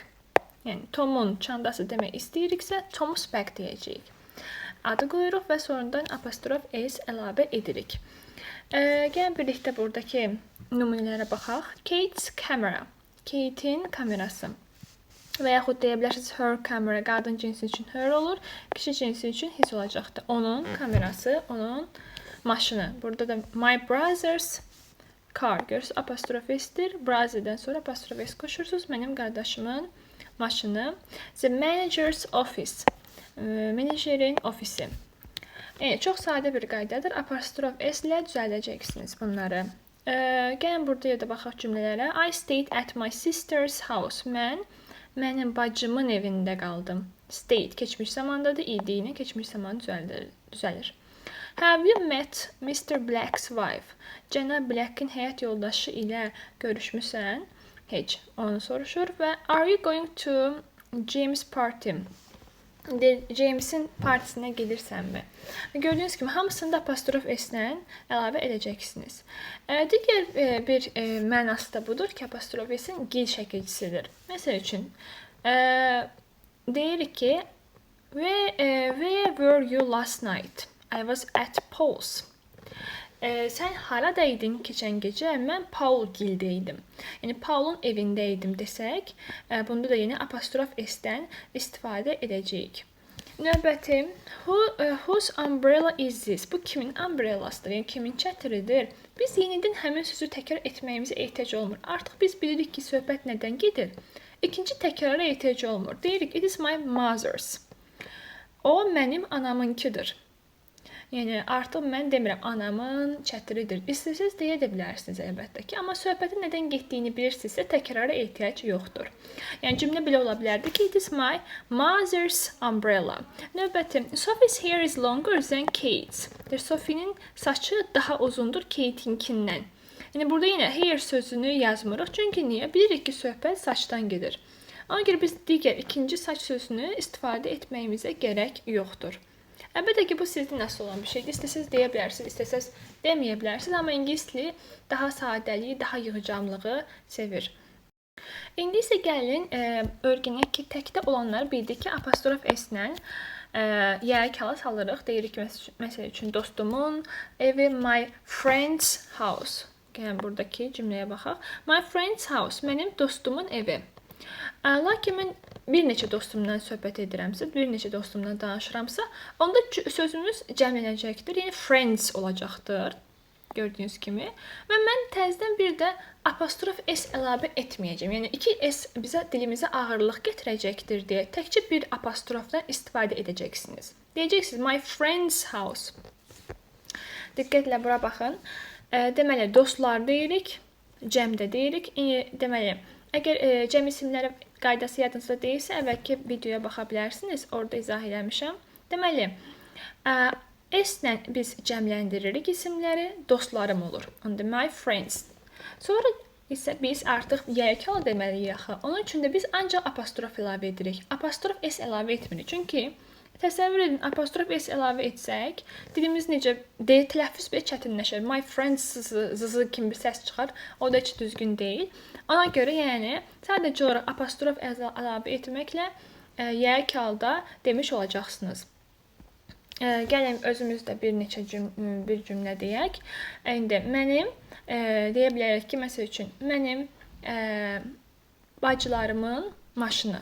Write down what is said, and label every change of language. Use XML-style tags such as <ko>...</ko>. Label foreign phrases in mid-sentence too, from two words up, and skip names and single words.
<az>Yəni Tomun çantası demək istəyiriksə</az> <en>Tom's bag</en> <az>deyəcəyik. Adı qoyuruq və sonradan apostrof s əlavə edirik. Gəlin birlikdə buradakı nümunələrə baxaq.</az> <en>Kate's camera.</en> <az>Kate'in kamerası. Və yaxud deyə bilərsiniz</az> <en>her camera.</en> <az>Qadın cinsi üçün her olur. Kişi cinsi üçün his olacaqdır. Onun kamerası, onun maşını. Burada da</az> <en>my brother's car.</en> <az>Görürsünüz apostrof s'dir. Brother'dən sonra apostrof s qoşursunuz. Mənim qardaşımın maşını.</az> <en>The manager's office.</en> <az>Menajerin ofisi. Çox sadə bir qaydadır. Apostrof s ilə düzəldəcəksiniz bunları. Gəlin burada da baxaq cümlələrə.</az> <en>I stayed at my sister's house.</en> <az>Mənim bacımın evində qaldım. Stayed keçmiş zamandadır. İdiyini keçmiş zaman düzəlir.</az> <en>Have you met Mr. Black's wife?</en> <az>Cənab Black'in həyat yoldaşı ilə görüşmüsən? Heç. Onu soruşur və</az> <en>are you going to James' party?</en> <az>James'in partisinə gedirsənmi? Gördüyünüz kimi hamısını da apostrof s-lə əlavə edəcəksiniz. Digər bir mənası da budur ki, apostrof s-in gil şəkilçisidir. Məsəl üçün, deyirik ki,</az> <en>where were you last night? I was at Paul's.</en> <az>Sən haradaydın keçən gecə? Mən Paul gildəydim. Yəni Paulun evindəydim desək, bunda da yine apostrof s-dən istifadə edəcəyik. Növbəti,</az> <en>whose umbrella is this?</en> <az>Bu kimin umbrellasıdır? Yəni kimin çətiridir? Biz yenidən həmin sözü təkrar etməyimizə ehtiyac olmur. Artıq biz bilirik ki, söhbət nədən gedir? İkinci təkrara ehtiyac olmur. Deyirik,</az> <en>it is my mother's.</en> <az>O mənim anamınkidir. Yəni artıq mən demirəm anamın çətiridir. İstəsəz deyə də bilərsiniz əlbəttə ki, amma söhbətin nədən getdiyini bilirsinizsə təkrara ehtiyac yoxdur. Yəni cümlə belə ola bilərdi ki,</az> <en>it is my mother's umbrella. Növbəti, Sophie's hair is longer than Kate's.</en> <az>Sophie'nin saçı daha uzundur Kate'inkindən. Yəni burada yenə hair sözünü yazmırıq. Çünki niyə? Bilirik ki, söhbət saçdan gedir. Ona görə biz digər ikinci saç sözünü istifadə etməyimizə gərək yoxdur. Əlbəttə ki, bu sizin nasıl olan bir şeydir. İstəsəz deyə bilərsiniz, istəsəz deməyə bilərsiniz. Amma ingilis dili daha sadəliyi, daha yığcamlığı sevir. İndi isə gəlin, öyrənək ki, təkdə olanları bildik ki, apostrof s-lə yekala salırıq. Deyirik ki, məsəl üçün dostumun evi,</az> <en>my friend's house.</en> <az>Gəlin, buradakı cümləyə baxaq.</az> <en>My friend's house,</en> <az>mənim dostumun evi. Lakin mən bir neçə dostumdan söhbət edirəmsə, bir neçə dostumdan danışıramsa, onda sözümüz cəmlənəcəkdir. Yəni friends olacaqdır. Gördüyünüz kimi. Və mən təzədən bir də apostrof s əlavə etməyəcəm. Yəni 2s bizə dilimizə ağırlıq gətirəcəkdir deyə təkcə bir apostrofdan istifadə edəcəksiniz.</az> <en>Deyəcəksiniz my friend's house.</en> <az>Diqqətlə bura baxın. Deməli dostlar deyirik, cəmdə deyirik. Deməli əgər cəm isimləri qaydası yadınızda deyilsə, əvvəlki videoya baxa bilərsiniz. Orada izah eləmişəm. Deməli, s-lə biz cəmləndiririk isimləri, dostlarım olur.</az> <en>Onda my friends.</en> <az>Sonra isə biz artıq yekal deməliyik axı. Onun üçün də biz ancaq apostrof əlavə edirik. Apostrof s əlavə etmirik. Çünki təsəvvür edin, apostrof s əlavə etsək, dilimiz necə tələffüz belə çətinləşir.</az> <en>My friends</en> <az>zızı kimi bir səs çıxar. O da heç düzgün deyil. Ona görə yəni sadəcə olaraq apostrof əlavə etməklə yekalda demiş olacaqsınız. Gəlin özümüzdə bir neçə bir cümlə deyək. İndi mənim deyə bilərik ki, məsəl üçün mənim bacılarımın maşını.</az>